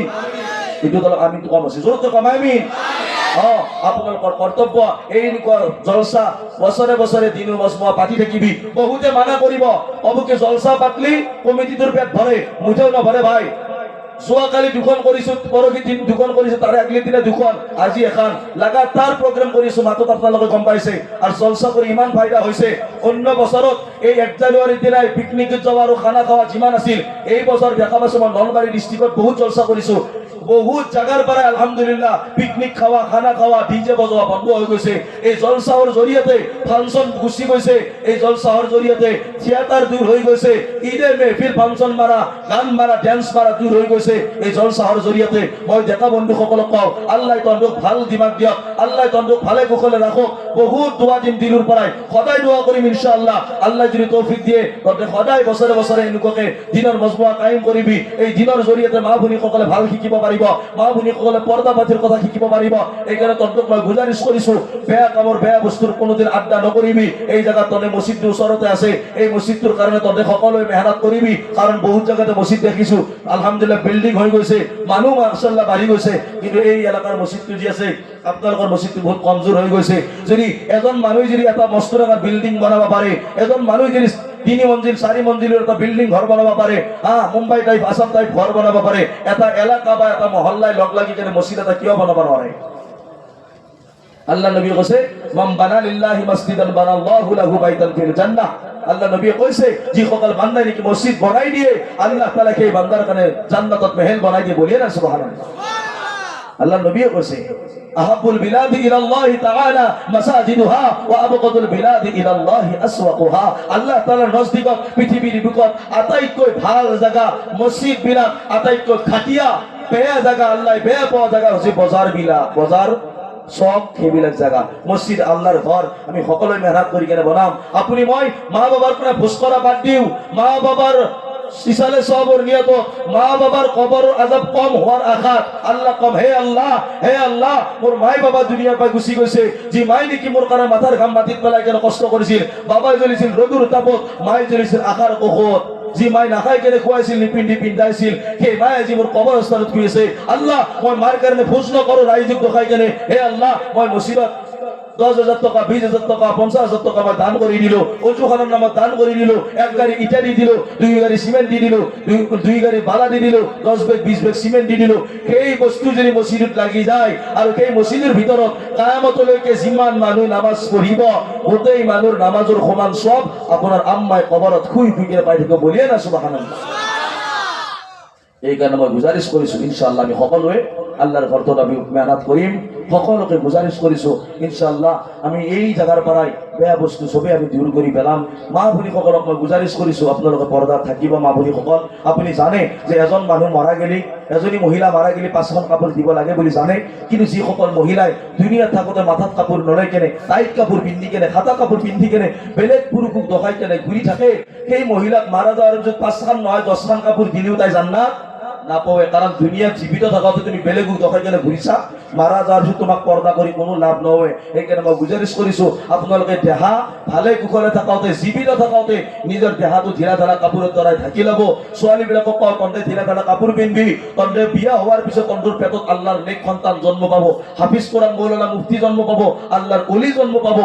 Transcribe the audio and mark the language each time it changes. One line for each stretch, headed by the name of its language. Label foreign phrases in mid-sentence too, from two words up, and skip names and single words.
Assamese: এইটো দল আমিন তো কম আছে, জোর তো কম আমিন। আপোনালোকৰ কৰ্তব্য এই জলসা বছৰে বছৰে দিন মজমুৱা পাতি থাকিবি। বহুতে মানা কৰিব, অবুকে জলসা পাতলি কমিটিটোৰ পেট ভৰে, মুঠেও নভৰে ভাই। যোৱাকালি 2খন কৰিছো, পৰহি 2খন কৰিছো, তাৰে আগলি দিনা 2খন, আজি এখন লাগাতাৰ প্ৰগ্ৰাম কৰিছো, মাতত আপোনালোকে গম পাইছে। আৰু জলসা কৰি ইমান ফাইদা হৈছে, অন্য বছৰত এই 1 জানুৱাৰীৰ দিনাই পিকনিকত যোৱা আৰু খানা খোৱা যিমান আছিল, এই বছৰ দেখা পাইছো মই নলবাৰী ডিষ্ট্ৰিক্টত বহুত জলসা কৰিছো।
Bangla: বহুত জায়গার পরে আলহামদুলিল্লাহ পিকনিক খাওয়া খানা খাওয়া ডিজে বজোয়া বন্ধ হয়ে গেছে। এই জলসাহর জরিয়াতে ফাংশন গুছি গেছে, এই জলসাহর জরিয়াতে থিয়েটার দূর হয়ে গেছে, ঈদের মেহফিল ফাংশন মারা গান মারা ড্যান্স মারা দূর হয়ে গেছে এই জলসাহর জরিয়াতে।
Assamese: মই দেখা বন্ধুসকলক কওঁ আল্লাহ তন্দুক ভাল দিমাগ দিয়ক, আল্লাহ তন্দুক ভালে কুশলে রাখক। বহুত দোয়া দিম দিলুর পরাই, সদায় দোয়া করিম ইনশাআল্লাহ। আল্লাহ যদি তৌফিক দিয়ে তবে সদায় বছরে বছরে এনেকুৱাকে দিনৰ মজমুৱা কায়েম কৰিবি। এই দিনৰ জৰিয়তে মা ভনীসকলে ভাল শিকিব পাৰিব, মা ভনীসকলে পৰ্দা পাতিৰ কথা শিকিব পাৰিব। এইকাৰণে তন্দুক মই গুজাৰিশ কৰিছো, বেয়া কামৰ বেয়া বস্তুৰ কোনোদিন আড্ডা নকৰিবি। এই জায়গাত তনে মছজিদটোৰ ওচৰতে আছে, এই মছজিদটোৰ কাৰণে তনে সকলোৱে মেহনত কৰিবি। কাৰণ বহুত জায়গাতে মছজিদ দেখিছো আলহামদুলিল্লাহ বিল্ডিং হৈ গৈছে, মানুহ মাশাআল্লাহ বাঢ়ি গৈছে, কিন্তু এই এলেকাৰ মছজিদটো যি আছে আপোনালোকৰ মছজিদটো বহুত কমজোৰ হৈ গৈছে। যদি এজন মানুহ যদি এটা মস্ত ডাঙৰ বিল্ডিং বনাব পাৰে, এজন মানুহ যদি
Bangla: 3 মঞ্জিল 4 মঞ্জিলের একটা বিল্ডিং ঘর বানাবো পারে, মুম্বাই টাইপ আসাম টাইপ ঘর বানাবো পারে,
Assamese: এটা এলাকা বা এটা মহল্লায় লগ লাগি কেন মসজিদ এটা কিয় বানাবো পারে? আল্লাহ নবী কইছে
Arabic: من بنى لله مسجدا بنى الله له بيتا في الجنة.
Assamese: আল্লাহ নবী কইছে যে সকল বান্দা নাকি মসজিদ বানাই দিয়ে আল্লাহ তাআলা কে বান্দার কানে জান্নাতত মহল বানাই দিয়ে, বলিয়ে না সুবহানাল্লাহ। আল্লাহ নবী কইছে
Arabic: أحب البلاد إلى الله تعالى مساجدها وأبغض البلاد إلى الله أسواقها.
Assamese: আল্লাহ তাআলার নজদিকত পৃথিবীর বুকত আটাইতকৈ ভাল জায়গা মসজিদ বিলাক, আটাইতকৈ খাটিয়া বেয়া জায়গা আল্লাহ বেয়া পাওয়া জায়গা হচ্ছে বজার বিলাক, বজার সব সেইবিলাক জায়গা। মসজিদ আল্লাহর ঘর, আমি সকলোৱে মেহনত কৰি কেনে বনাম। আপুনি মই মা বাবার পৰা ভোজ কৰা বাদ দিও, মা বাবার ইসালে সবর নিয়ত, মা বাবার কবর আযাব কম হওয়ার আশাত আল্লাহ কম, হে আল্লাহ মোর মাই বাবা দুনিয়ার পাই গুছি গৈছে, যে মাই নেকি মোর কারণে মাথার ঘাম মাটিত পেলাই কেন কষ্ট কৰিছিল, বাবাই জ্বলিছিল ৰদুৰ তাপত, মাই জ্বলিছিল আশাৰ কোষত, যি মাই নাখাই কেনে খুৱাইছিল নিপিন্ধি পিন্ধাইছিল, সেই মাই আজি মোৰ কবৰস্থানত শুই আছে। আল্লাহ মই মাৰ কাৰণে ভোজ নকৰো ৰাইজক দেখাই কেনে, হে আল্লাহ মই মসজিদত 10,000 টাকা 20,000 টাকা 50,000 টাকা মই দান কৰি দিলো, অজুখানৰ নামত দান কৰি দিলো, 1 গাড়ী ইটা দি দিলো, 2 গাড়ী সিমেন্ট দি দিলো, 2 গাড়ী বালা দি দিলো, 10 বেগ 20 বেগ সিমেন্ট দি দিলো। সেই বস্তু যদি মসজিদত লাগি যায় আৰু সেই মসজিদের ভিতৰত কিয়ামতলৈকে যিমান মানুহ নামাজ পঢ়িব গোটেই মানুহৰ নামাজৰ সমান সব আপোনাৰ আম্মাই কবৰত শুই শুই পাই থাকিব, বলিয়ে না সুবহানাল্লাহ। এই কারণে মই গুজারিশ কৰিছো ইনশাআল্লাহ আমি সকলোৱে আল্লাহর ঘরত আমি মেহনত কৰিম, সকলোকে গুজারিশ কৰিছো ইনশাআল্লাহ আমি এই জায়গার পৰাই বেয়া বস্তু সবে আমি দূর কৰি পেলাম। মা ভনীসকলক মই গুজারিশ কৰিছো আপোনালোকে পৰ্দাত থাকিব। মা ভনীসকল আপুনি জানে যে এজন মানুহ মারা গেলি, এজনী মহিলা মারা গেলি 5খন কাপোৰ দিব লাগে বুলি জানে, কিন্তু যিসকল মহিলাই দুনিয়াত থাকোতে মাথাত কাপোৰ নলয় কেনে টাইট কাপোৰ পিন্ধি কেনে খাতা কাপোৰ পিন্ধি কেনে বেলেগ পুৰুষক দখাই কেনে ঘূৰি থাকে, সেই মহিলাক মারা যাওয়ার যদি 5খান নহয় 10খান কাপোৰ দিলেও তাই জান্নাত নাপাবে। কারণ দুনিয়াত জীবিত থাকাতে তুমি বেলেগক দখাই কেনে ঘুরিছা, মাৰা যোৱাৰ পিছত তোমাক পৰ্দা কৰি কোনো লাভ নহয়। সেইকাৰণে মই গুজাৰিছ কৰিছোঁ আপোনালোকে দেহা ভালে কুশলে থাকাওঁতে জীৱিত থাকাওঁতে নিজৰ দেহাটো ঢিলা ঢালা কাপোৰৰ দ্বাৰাই ঢাকি ল'ব। ছোৱালীবিলাকক কওঁ তহঁতে ঢিলা ঢালা কাপোৰ পিন্ধিবি, তহঁতে বিয়া হোৱাৰ পিছত তহঁতৰ পেটত আল্লাহৰ নেক সন্তান জন্ম পাব, হাফিজ কোৰাণ মৌলানা মুফতি জন্ম পাব, আল্লাহৰ অলি জন্ম পাব।